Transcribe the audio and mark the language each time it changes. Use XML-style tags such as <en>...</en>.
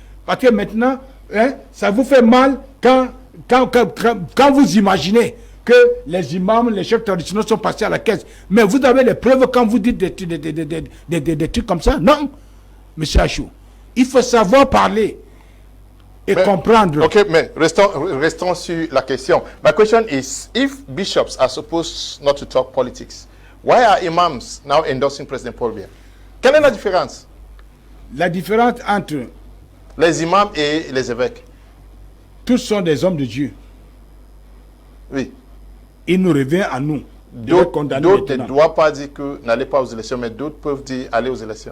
<fr>Parce que maintenant, ça vous fait mal quand vous imaginez que les imams, les chefs traditionnels sont passés à la caisse. Mais vous avez les preuves quand vous dites des trucs comme ça? Non, M. Achou. Il faut savoir parler et comprendre. Okay, mais restons sur la question.</fr> <en>My question is, if bishops are supposed not to talk politics, why are imams now endorsing President Paul Biya?</en> <fr>Quelle est la différence? La différence entre les imams et les évêques? Tous sont des hommes de Dieu. Oui. Il nous revient à nous. D'autres ne doivent pas dire que n'allez pas aux élections, mais d'autres peuvent dire aller aux élections.</fr>